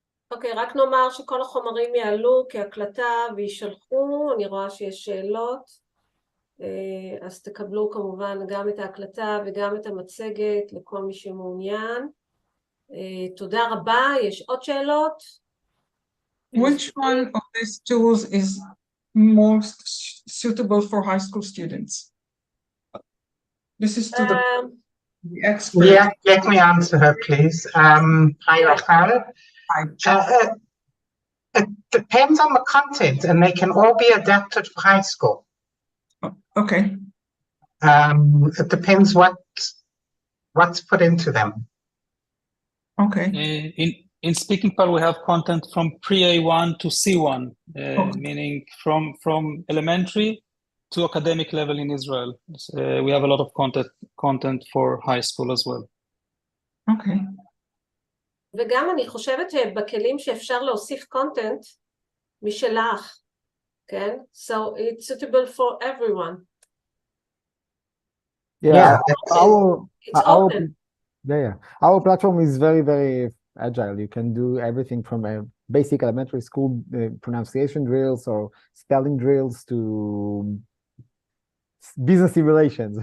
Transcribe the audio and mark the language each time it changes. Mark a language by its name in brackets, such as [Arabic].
[Hebrew] אוקיי, רק נאמר שכל החומרים יעלו כהקלטה וישלחו, אני רואה שיש שאלות, אז תקבלו כמובן גם את ההקלטה וגם את המצגת לכל מי שמעוניין. תודה רבה, יש עוד שאלות? [English] Which one of these tools is most suitable for high school students? This is to the expert. Yeah, let me answer her, please. Hi, Rachel. It depends on the content, and they can all be adapted for high school. Okay. It depends what's put into them. Okay. In Speaking Pal, we have content from pre-A1 to C1, meaning from elementary to academic level in Israel. We have a lot of content for high school as well. Okay. [Hebrew] וגם אני חושבת שבכלים שאפשר להוסיף קונטנט משלך, כן? [English] So it's suitable for everyone. Yeah, it's open. Our platform is very, very agile. You can do everything from a basic elementary school pronunciation drills or spelling drills to business simulations.